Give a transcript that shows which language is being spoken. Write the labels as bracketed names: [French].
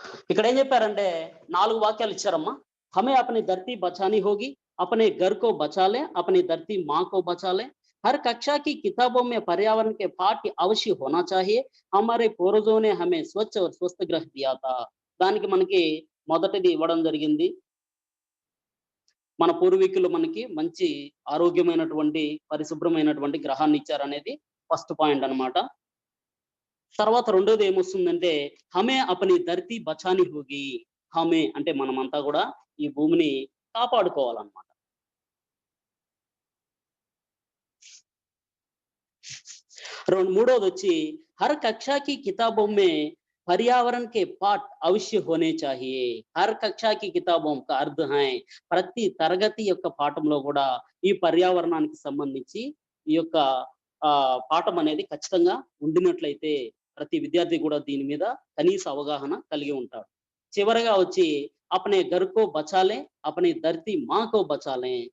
[Telugu] ఇక్కడ ఏం చెప్పారంటే 4 వాక్యాలు ఇచ్చారమ్మా. [Hindi] हमें अपनी धरती बचानी होगी, अपने घर को बचा ले, अपनी धरती माँ को बचा ले, हर कक्षा की किताबों में पर्यावरण के पाठ अवश्य होना चाहिए, हमारे पूर्वजों ने हमें स्वच्छ और स्वस्थ ग्रह दिया था. [Telugu] దానికి మనకి మొదటిది ఇవ్వడం జరిగింది. మన పూర్వీకులు మనకి మంచి ఆరోగ్యమైనటువంటి పరిశుభ్రమైనటువంటి గ్రహాన్ని ఇచ్చారనేది ఫస్ట్ పాయింట్ అన్నమాట. తర్వాత రెండోది ఏమొస్తుందంటే [Hindi] హమే అపని ధర్తీ బచాని హోగి. [Telugu] హమే అంటే మనమంతా కూడా ఈ భూమిని కాపాడుకోవాలన్నమాట. మూడోది వచ్చి [Hindi] హర్ కక్షాకి కితాబోं में पर्यावरण के पाठ अवश्य होने चाहिए. हर कक्षा की किताबों का अर्थ है [Telugu] ప్రతి తరగతి యొక్క పాఠంలో కూడా ఈ పర్యావరణానికి సంబంధించి ఈ యొక్క పాఠం అనేది ఖచ్చితంగా ఉండినట్లయితే ప్రతి విద్యార్థి కూడా దీని మీద కనీస అవగాహన కలిగి ఉంటాడు. చివరగా వచ్చి [Hindi] అపనే ఘర్ కో బచాలే అపనే ధర్తీ మా కో బచాలే.